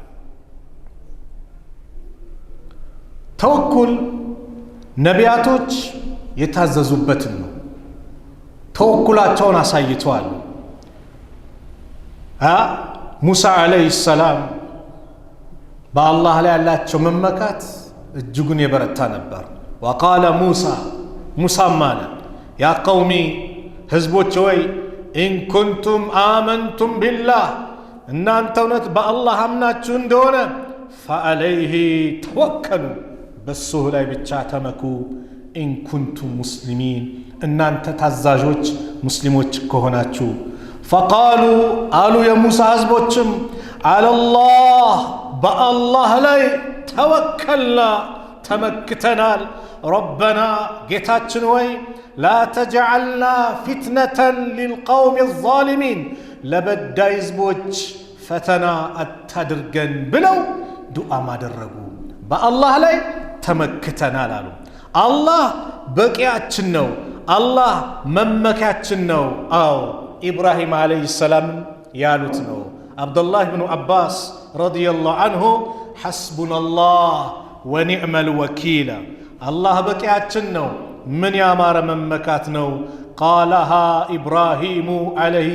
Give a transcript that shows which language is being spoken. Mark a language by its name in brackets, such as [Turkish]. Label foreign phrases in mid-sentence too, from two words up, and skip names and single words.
[Amharic] ተወኩል ነቢያቶች የታዘዙበትን ነው ተወኩላቸውን አሳይተዋል ሙሳ [Arabic] عليه السلام [Amharic] በአላህ ላይ ያላቸው መመካት እጅጉን የበረታ ነበር [Arabic] وقال موسى [Amharic] ማለ [Arabic] يا قومي [Amharic] ህዝቦች ወይ [Arabic] إن كنتم آمنتم بالله [Amharic] እናንተ እውነት በአላህ አምናችሁ እንደሆነ [Arabic] فعليه توكلوا [Amharic] በሱ ላይ ብቻ ተመኩ [Arabic] إن كنتم مسلمين [Amharic] እናንተ ታዛዦች ሙስሊሞች ከሆናችሁ فقالوا አሉ የሙሳ ህዝቦችም [Arabic] على الله [Amharic] በአላህ ላይ ተወከልና ተመክተናል ربنا ጌታችን ወይ [Arabic] لا تجعلنا فتنة للقوم الظالمين [Amharic] ለበዳይ ህዝቦች ፈተና አታድርገን ብለው ዱዓ ማደረጉ በአላህ ላይ ተመክተናል አሉ አላህ በቂያችን ነው፣ አላህ መመኪያችን ነው። አዎ ኢብራሂም [Arabic] عليه السلام [Amharic] ያሉት ነው። አብዱላህ ብኑ አባስ [Arabic] رضي الله عنه حسبنا الله ونعم الوكيل፣ [Amharic] አላህ በቂያችን ነው፣ ምን ያማረ መመካት ነው። [Arabic] قالها إبراهيم عليه